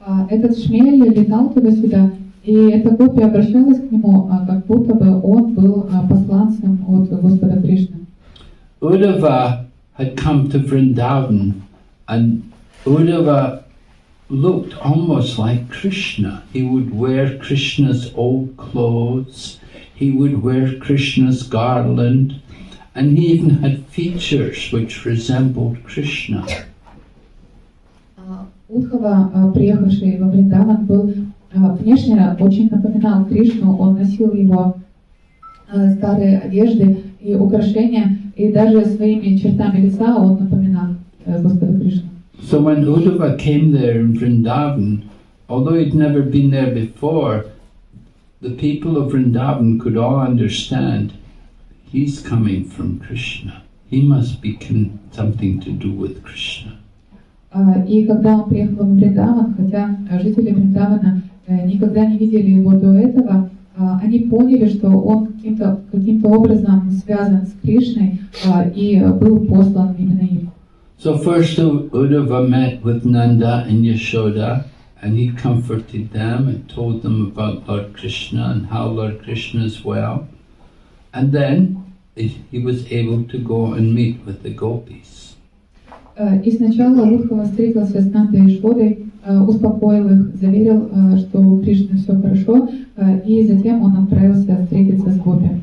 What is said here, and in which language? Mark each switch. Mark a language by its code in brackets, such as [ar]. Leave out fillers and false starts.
[ru] Этот шмель летал туда-сюда, и эта гопи обращалась к нему, как будто бы он был посланцем от Господа Кришны. [en] Uddhava had come to Vrindavan, and Uddhava looked almost like Krishna. He would wear Krishna's old clothes, he would wear Krishna's garland, and he even had features which resembled Krishna. [ru] Удхава, приехавший во Вриндаван, был внешне очень напоминал Кришну. Он носил его старые одежды и украшения, и даже своими чертами лица он напоминал Господа Кришну. [en] So when Uddhava came there in Vrindavan, although he'd never been there before, the people of Vrindavan could all understand he's coming from Krishna. He must be something to do with Krishna. [ru] И когда он приехал в Вриндаван, хотя жители Вриндавана никогда не видели его до этого, они поняли, что он каким-то образом связан с Кришной и был послан именно им. [en] So first Uddhava met with Nanda and Yashoda, and he comforted them and told them about Lord Krishna and how Lord Krishna is well. And then he was able to go and meet with the gopis. [ru] И сначала Удхава встретился с Нандой и Шводой, успокоил их, заверил, что у Кришны все хорошо, и затем он отправился встретиться с гопи.